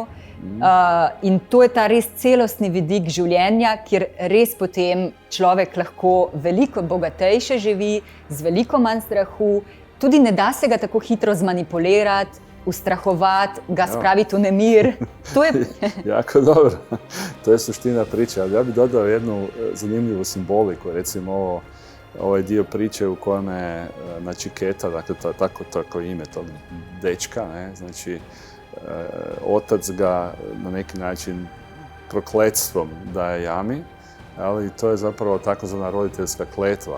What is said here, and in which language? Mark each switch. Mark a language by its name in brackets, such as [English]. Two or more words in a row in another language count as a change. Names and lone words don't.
[Slovenian] In to je ta res celostni vidik življenja, kjer res potem človek lahko veliko bogatejše živi, z veliko manj strahu, tudi ne da se ga tako hitro zmanipulirati, ustrahovati, ga spraviti v nemir. To je... [Croatian] Jako dobro. To je suština priče. Ali ja bih dodao jednu zanimljivu simboliku. Recimo ovaj dio priče u kojem je načiketa, dakle tako ime tog dečka, ne? Znači otac ga na neki način prokletstvom daje jami, ali to je zapravo takozvana roditeljska kletva.